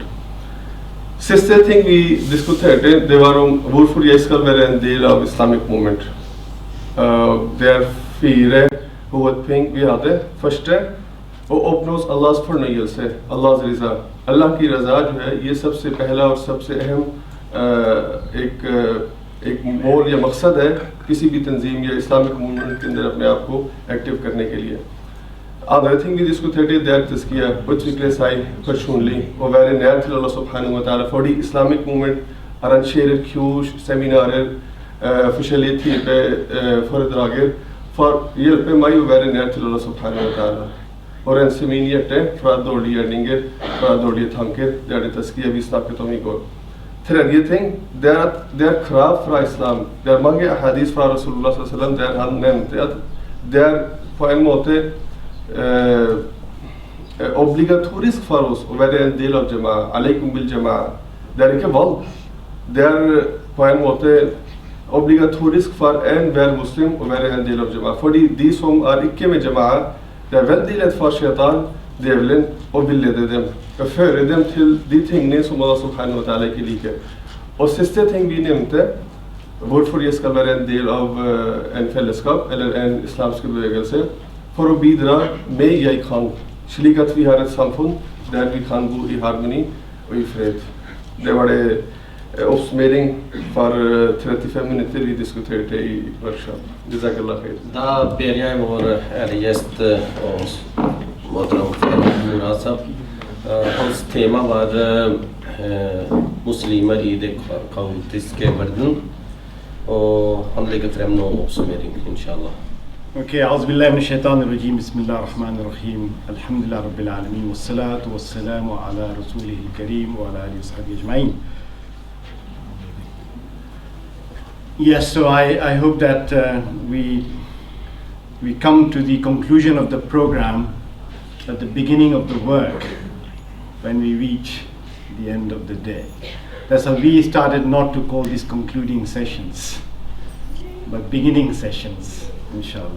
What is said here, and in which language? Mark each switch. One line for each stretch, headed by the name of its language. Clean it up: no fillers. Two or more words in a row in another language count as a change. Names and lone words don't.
Norwegian: Siste ting vi diskuterte, det var om hvorfor jeg skal være en del av
English: Islamic Movement.
Norwegian: Det er 4 hovedting vi hadde. Første, å oppnå Allahs fornøyelse, Allahs riza.
Urdu: اللہ کی رضا جو ہے، یہ سب سے پہلا اور سب سے اہم ایک مول یا مقصد ہے کسی بھی تنظیم یا
English: Islamic movement
Urdu: کے اندر اپنے آپ کو ایکٹو کرنے کے لیے.
English: Another thing we
Norwegian: diskuterte det er tazkiya, utvikle seg personlig og være nær til Allah
Arabic: سبحانه وتعالى.
Norwegian: Fordi
English: Islamic Movement
Norwegian: arrangerer kurs, seminarer, forskjellige typer foredrager for å hjelpe meg å være nær til Allah
Arabic: سبحانه وتعالى.
Norwegian: Og rense min hjerte fra dårlige gjerninger, fra dårlige tanker. Det er det tazkiya vi snakket om i går. Tredje ting, det er at det er krav fra islam. Det er mange hadis fra Rasulullah
Arabic: صلى الله عليه وسلم
Norwegian: der han nevnte at det er på en måte obligatorisk for oss å være en del av jama'a.
Arabic: عليكم بالجماعة.
Norwegian: Det er ikke valg. Det er på en måte obligatorisk for enhver muslim å være en del av jama'a. Fordi de som er ikke med jama'a, det er veldig lett for shaitan, djevelen, å villede dem. Å føre dem til de tingene som Allah
Arabic: سبحانه وتعالى
Norwegian: ikke liker. Og siste ting vi nevnte, hvorfor jeg skal være en del av en fellesskap eller en islamsk bevegelse, for å bidra med jeg kan, slik at vi har et samfunn der vi kan bo i harmoni og i fred. Det var det oppsummering for 35 minutter vi diskuterte i workshop.
Arabic: جزاك الله خير.
Norwegian: Da ber jeg vår ærede gjest og Madram Murasab. Hans tema var muslimer i det kaotiske verden, og han legger frem noen oppsummering, inshallah.
Arabic: Okay, أعوذ بالله من الشيطان الرجيم بسم الله الرحمن الرحيم الحمد لله رب العالمين والصلاة والسلام على رسوله الكريم وعلى آله وصحبه أجمعين.
English: Yes, so I hope that we come to the conclusion of the program at the beginning of the work when we reach the end of the day. That's how we started not to call these concluding sessions, but beginning sessions, inshallah.